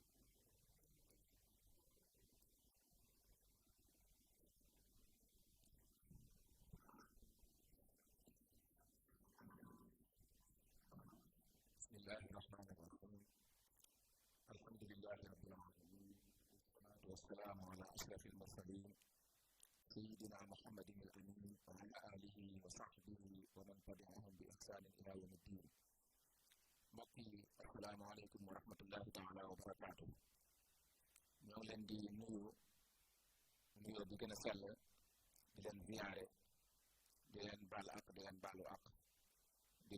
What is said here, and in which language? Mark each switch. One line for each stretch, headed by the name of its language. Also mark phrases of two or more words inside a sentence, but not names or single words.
Arabic: بسم الله الرحمن الرحيم الحمد لله رب العالمين والصلاة والسلام على أشرف المرسلين سيدنا محمد الأمين وعلى آله وصحبه ومن تبعهم بإحسان إلى يوم الدين.
Wolof: mbokk yi
Arabic: السلام عليكم ورحمة الله تعالى وبركاته.
Wolof: ñoo ngi leen di nuyoo bi gën a sell di leen ziyaare di leen baal ak di leen baalu ak di